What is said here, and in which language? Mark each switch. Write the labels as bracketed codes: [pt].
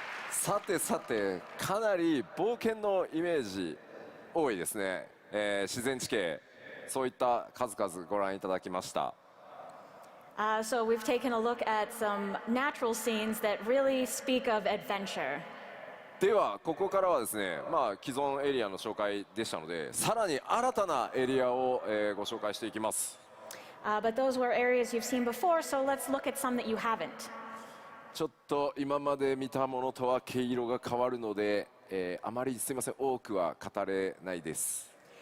[ja] さてさてかなり冒険のイメージ多いですね、自然地形そういった数々ご覧いただきました。 [en] So we've taken a look at some natural scenes that really speak of adventure. [ja] ではここからはですね、既存エリアの紹介でしたのでさらに新たなエリアを、ご紹介していきます。 [en] But those were areas you've seen before, so let's look at some that you haven't. [ja] ちょっと今まで見たものとは毛色が変わるので、あまりすみません多くは語れないです。